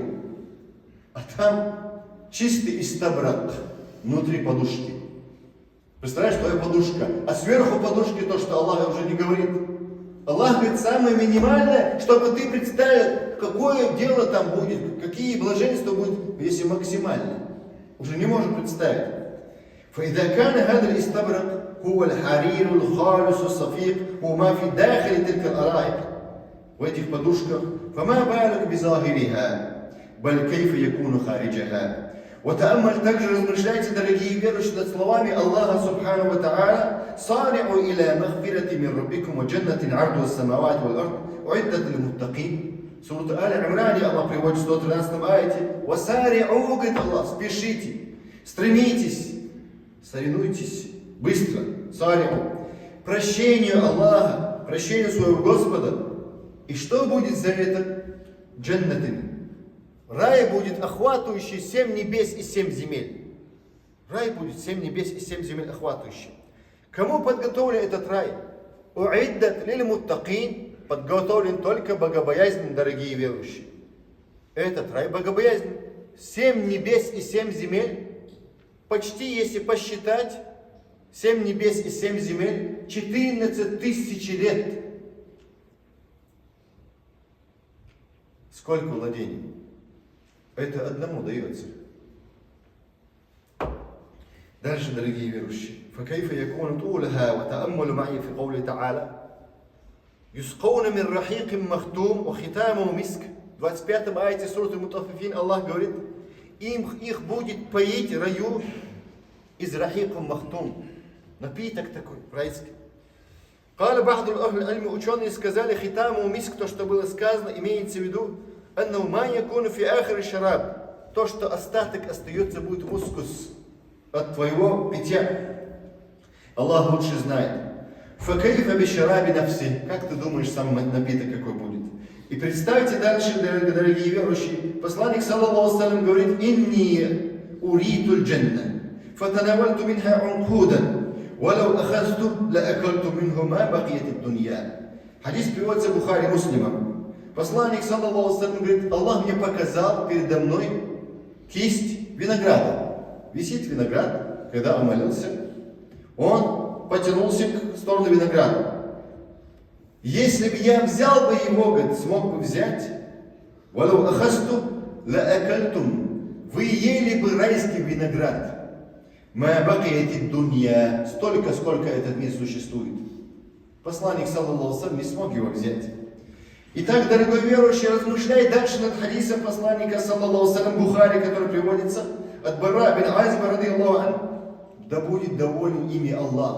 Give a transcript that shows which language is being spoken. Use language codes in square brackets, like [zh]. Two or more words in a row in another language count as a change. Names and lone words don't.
[ru] А там чистый истабрак внутри подушки. Представляешь, твоя подушка. А сверху подушки то, что Аллах уже не говорит. Аллах говорит, самое минимальное, чтобы ты представил, какое дело там будет, какие блаженства будут, если максимально. Уже не можем представить. [ar] فإذا كان هذا الاستبرق هو الحرير الخالص الصفيق وما في داخل تلك الأرائك [ru] в этих подушках [ar] فما بالك بظاهرها بل كيف يكون خارجها. وتأمل [ru] также размышляйте, дорогие верующие, над словами Аллаха [ar] سبحانه وتعالى صارعوا إلى مغفرة من ربكم وجنة عرضها السماوات والأرض أعدت للمتقين. [ru] Сура Аль-Имран, Аллах приводит в 113 аяте وسارعوا, говорит Аллах, спешите, стремитесь, соревнуйтесь быстро, сариу, прощению Аллаха, прощению своего Господа. И что будет за это? Джаннатин. Рай будет охватывающий 7 небес и 7 земель. Рай будет 7 небес и 7 земель охватывающий. Кому подготовлен этот рай? [ar] أعدت للمتقين, [ru] подготовлен только богобоязненным, дорогие верующие. этот рай богобоязнь. 7 небес и 7 земель, почти, если посчитать, 7 небес и 7 земель, 14 тысяч лет. Сколько владений? Это одному дается. Дальше, дорогие верующие. [ar] فكيف يكون طولها وتأملوا معي في قوله تعالى يسقون من رحيق مختوم وختامه مسك. [ru] В 25 аяте суры Мутаффифин Аллах говорит, их будет поить раю из [ar] رحيق مختوم. [ru] Напиток такой, райский. [ar] قال بعض الأهل العلم, [ru] ученые сказали, [ar] ختامه مسك, [ru] то, что было сказано, имеется в виду, [ar] أنه ما يكون في آخر الشراب, [ru] то, что остаток остается, будет мускус от твоего питья. Аллах лучше знает. [ar] فكيف بشراب نفسه, [ru] как ты думаешь, сам напиток какой будет? И представьте дальше, дорогие верующие, посланник [ar] صلى الله عليه [ru] говорит, [ar] «إني أريت الجنة فتناولت منها عنقودا ولو أخذت لأكلت منه ما بقيت الدنيا». [ru] Хадис переводится Бухари Муслимом. Посланник [ar] صلى الله عليه [ru] говорит, Аллах мне показал передо мной кисть винограда. Висит виноград, когда он молился, он потянулся в сторону винограда. Если бы я взял бы его, говорит, смог бы взять, [ar] «ولو أخذت لأكلتم», [ru] вы ели бы райский виноград, [ar] «ما بقيت الدنيا», [ru] столько, сколько этот мир существует. Посланник, [ar] صلى الله عليه, [ru] не смог его взять. Итак, дорогой верующий, размышляй дальше над хадисом посланника, [ar] صلى الله عليه, [ru] Бухари, который приводится от Бара бин Азиба, [ar] رضي الله عنه, [ru] да будет доволен ими Аллах.